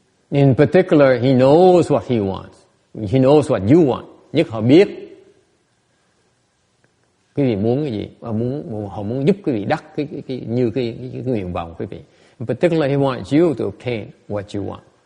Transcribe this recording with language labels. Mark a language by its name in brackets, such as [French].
[English] In particular, he knows what he wants. He knows what you want. [Vietnamese] Nhất họ biết quý vị muốn cái gì, và họ muốn giúp quý vị đắc cái nguyện vọng quý vị. [English] In particular, he wants you to obtain what you want.